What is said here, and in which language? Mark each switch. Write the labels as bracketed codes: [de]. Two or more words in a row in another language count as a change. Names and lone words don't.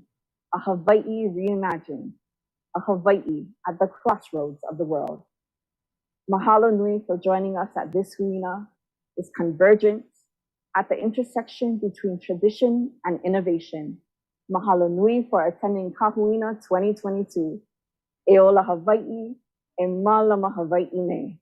[en] A Hawaii reimagined, a Hawaii at the crossroads of the world. [haw] Mahalo nui [en] for joining us at this huina, this convergence at the intersection between tradition and innovation. [haw] Mahalo nui [en] for attending Kahuina 2022. [haw] E ola Hawaii, e malama Hawaii ne.